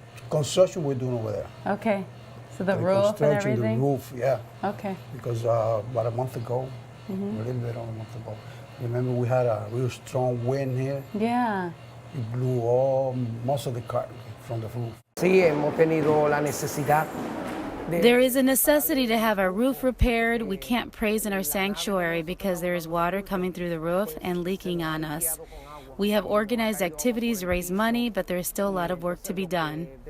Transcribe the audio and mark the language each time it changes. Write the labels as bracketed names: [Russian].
[English] Construction we're doing over there. Okay. So the Like roof and construction, everything? the roof, yeah. Okay. Because about a month ago, a little bit over a month ago, remember we had a real strong wind here. Yeah. It blew most of the carton from the roof. [Spanish] Sí, hemos tenido la necesidad. [English] There is a necessity to have our roof repaired. We can't praise in our sanctuary because there is water coming through the roof and leaking on us. We have organized activities to raise money, but there is still a lot of work to be done.